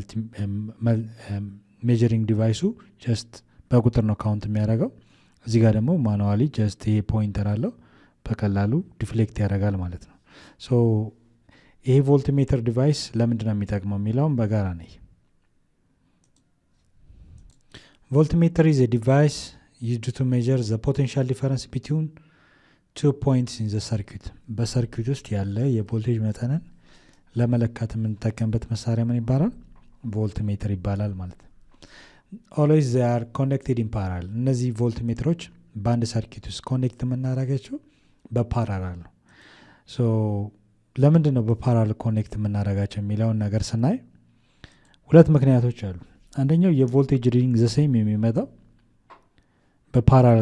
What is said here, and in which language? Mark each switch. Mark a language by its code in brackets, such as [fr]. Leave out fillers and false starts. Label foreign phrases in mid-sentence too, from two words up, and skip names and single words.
[en] measuring device [am] ጀስት በቁጥር ነው ካውንት የሚያደርገው። እዚህ ጋር ደግሞ [en] manually just [am] ይሄ ፖይንተር አለው በቀላሉ ዲፍሌክት ያደርጋል ማለት ነው። ሶ ይሄ [en] volt meter device [am] ለምንድን ነው የሚጠቅመው የሚለውን በጋራ ነው። [en] volt meter is a device used to measure the potential difference between 2 points in the circuit። [am] በሰርኪት ውስጥ ያለ የቮልቴጅ መጠንን ለመለካት የምንጠቀምበት መሳሪያ ምን ይባላል? [en] volt meter [am] ይባላል ማለት ነው። [en] always they are connected in parallel። [am] እነዚህ [en] volt meters [am] በአንድ ሰርኪት ውስጥ ኮኔክት የምናደርጋቸው በፓራላል ነው። ሶ ለምንድን ነው በፓራላል ኮኔክት የምናደርጋቸው የሚለውን ነገር ስናይ ሁለት ምክንያቶች አሉ። አንደኛው የቮልቴጅ [en] reading the same [am] የሚመጣው በፓራላል